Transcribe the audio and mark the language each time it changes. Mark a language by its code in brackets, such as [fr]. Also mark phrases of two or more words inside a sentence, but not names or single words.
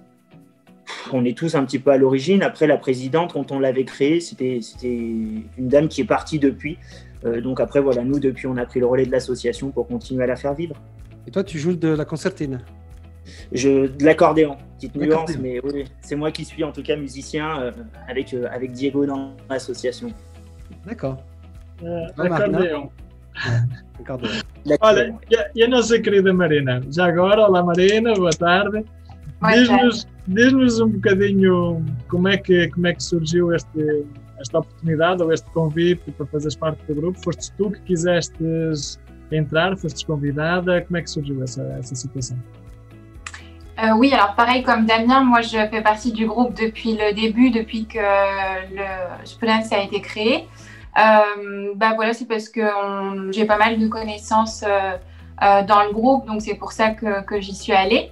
[fr] On est tous un petit peu à l'origine. Après, la présidente, quand on l'avait créée, c'était une dame qui est partie depuis. Donc après, voilà, nous, depuis, on a pris le relais de l'association pour continuer à la faire vivre. Et toi, tu joues de la concertine? De l'accordéon, petite nuance, mais oui, c'est moi qui suis en tout cas musicien avec Diego dans l'association. D'accord. [pt] Acordeão. Olha, e a nossa querida Marina? Já agora, olá Marina, boa tarde. Diz-nos bocadinho como é que surgiu esta oportunidade ou este convite para fazeres parte do grupo. Foste tu que quisestes entrar, fostes convidada, como é que surgiu essa situação? [fr] Oui, alors pareil comme Damien, moi je fais partie du groupe depuis le début, depuis que le Esperança a été créé. Voilà, c'est parce que j'ai pas mal de connaissances dans le groupe, donc c'est pour ça que j'y suis allée.